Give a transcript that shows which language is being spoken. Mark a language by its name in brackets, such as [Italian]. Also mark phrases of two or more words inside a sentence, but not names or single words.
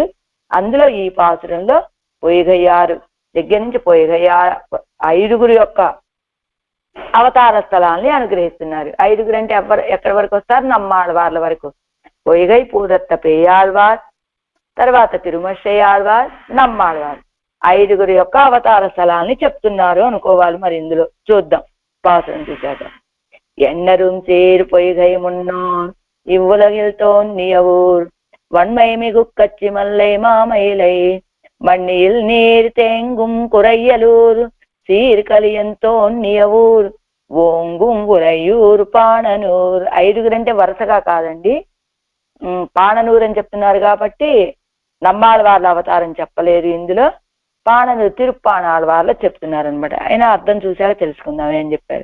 [Telugu] అందులో ఈ పాసురంలో పొయ్యిగయ్యారు దగ్గర నుంచి పొయ్యిగయ్యారు 5గురు యొక్క అవతార స్థలాల్ని అనుగ్రహిస్తున్నారు. 5గురు అంటే ఎక్కడి వరకు వస్తారు? నమ్మాళ్వార్ల వరకు. పొయ్యిగై పూదత్త పేయాళ్వార్, తర్వాత తిరుమశ్శయ్యాళ్వార్, నమ్మాళ్వార్, 5గురు యొక్క అవతార స్థలాల్ని చెప్తున్నారు అనుకోవాలి. మరి ఇందులో చూద్దాం பாசுரம் చూశాక. [Tamil] எண்ணரும் சேர் பொய்கை முன்னோர் இவ்வுலகில் தோன்றிய ஊர் வன்மை மிகு கச்சி மல்லை மாமயிலை மண்ணியில் நீர் தேங்கும் குறையலூர் சீர்கலியன் தோன்றிய ஊர் ஓங்கும் உறையூர் பாணனூர். [Telugu] 5గురు అంటే వరుసగా కాదండి, పాణనూరు అని చెప్తున్నారు కాబట్టి నమ్మాళ్వార్ల అవతారం చెప్పలేదు ఇందులో. పాణనూరు తిరుప్పాణాళ్వార్ల చెప్తున్నారు అనమాట. అయినా అర్థం చూశాక తెలుసుకుందాం ఏం చెప్పారు.